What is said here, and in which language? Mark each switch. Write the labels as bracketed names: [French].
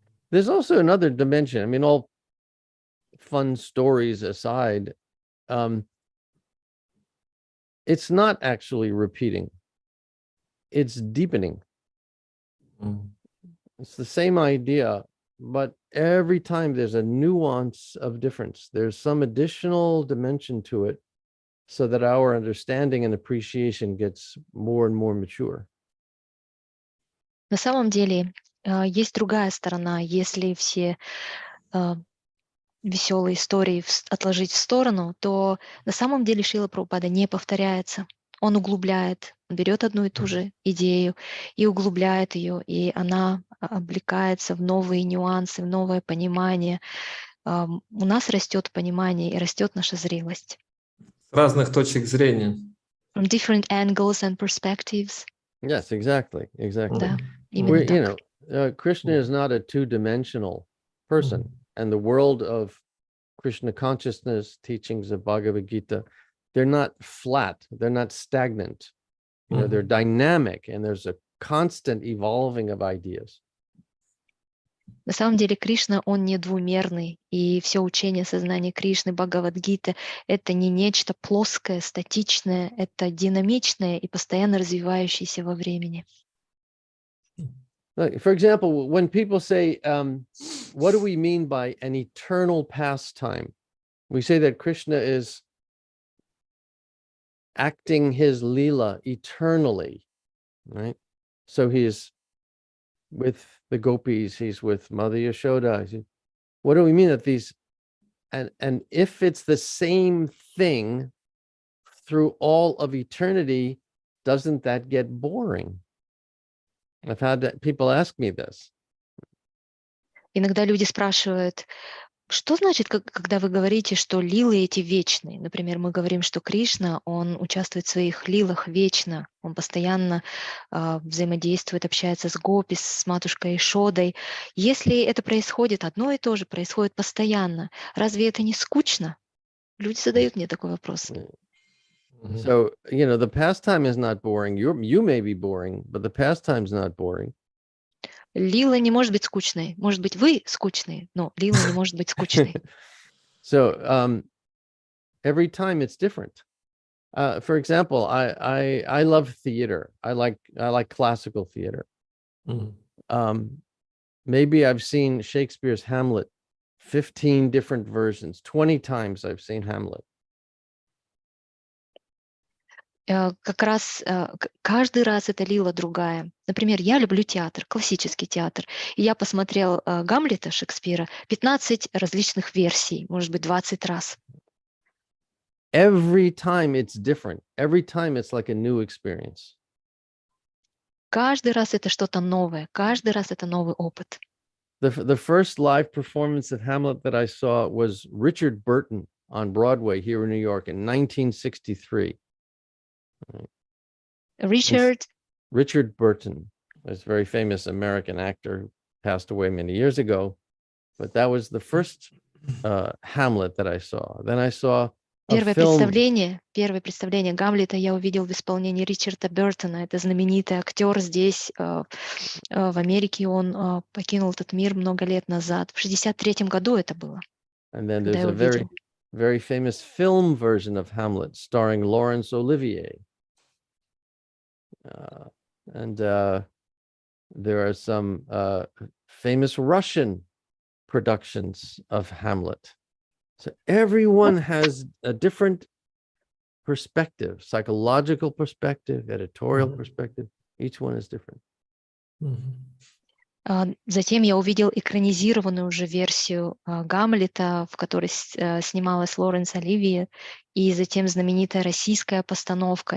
[English] There's also another dimension. I mean, all fun stories aside, it's not actually repeating. It's deepening. It's the same idea, but every time there's a nuance of difference. There's some additional dimension to it so that our understanding and appreciation gets more and more mature. [Russian] На самом деле есть другая сторона. Если все веселые истории отложить в сторону, то на самом деле Шрила Прабхупада не повторяется. Он углубляет, он берет одну и ту же идею и углубляет ее, и она облекается в новые нюансы, в новое понимание. У нас растет понимание и растет наша зрелость. С разных точек зрения. [English] From different angles and perspectives. Yes, exactly. [Russian] Да, именно так. [English] You know, Krishna is not a two-dimensional person. And the world of Krishna consciousness, teachings of Bhagavad Gita, they're not flat, they're not stagnant. You know, they're dynamic, and there's a constant evolving of ideas. [Russian] На самом деле Кришна, он не двумерный, и все учение сознания Кришны, Бхагавад-гита, это не нечто плоское, статичное, это динамичное и постоянно развивающееся во времени. [English] For example, when people say, what do we mean by an eternal pastime? We say that Krishna is acting his lila eternally, right? So he's with the gopis, he's with Mother Yashoda. What do we mean that these, and if it's the same thing through all of eternity, doesn't that get boring? I've had people ask me this. [Russian] Иногда люди спрашивают, что значит, когда вы говорите, что лилы эти вечные? Например, мы говорим, что Кришна, он участвует в своих лилах вечно, он постоянно взаимодействует, общается с гопи, с матушкой Ишодой. Если это происходит одно и то же, происходит постоянно, разве это не скучно? Люди задают мне такой вопрос. [English] So, you know, the pastime is not boring. You may be boring, but the pastime's not boring. [Russian] Лила не может быть скучной. Может быть, вы скучные, но Лила не может быть скучной. [English] So, every time it's different. For example, I love theater. I like classical theater. Maybe I've seen Shakespeare's Hamlet 15 different versions. 20 times I've seen Hamlet. [Russian] Как раз каждый раз эта Лила другая. Например, я люблю театр, классический театр. И я посмотрел Гамлета Шекспира 15 различных версий, может быть, 20 раз. [English] Every time it's different. Every time it's like a new experience. [Russian] Каждый раз это что-то новое, каждый раз это новый опыт. [English] The first live performance of Hamlet that I saw was Richard Burton on Broadway here in New York in 1963. Richard Burton was a very famous American actor who passed away many years ago, but that was the first Hamlet that I saw. Then I saw [Russian] Первое представление Гамлета я увидел в исполнении Ричарда Бертона. Это знаменитый актер здесь, в Америке. Он покинул этот мир много лет назад. В 1963 году это было. [English] And then there's a very famous film version of Hamlet starring Laurence Olivier. And there are some famous Russian productions of Hamlet. So everyone has a different perspective, psychological perspective, editorial perspective. Each one is different. [Russian] Затем я увидел экранизированную уже версию Гамлета, в которой снималась Лоренс Оливия, и затем знаменитая российская постановка.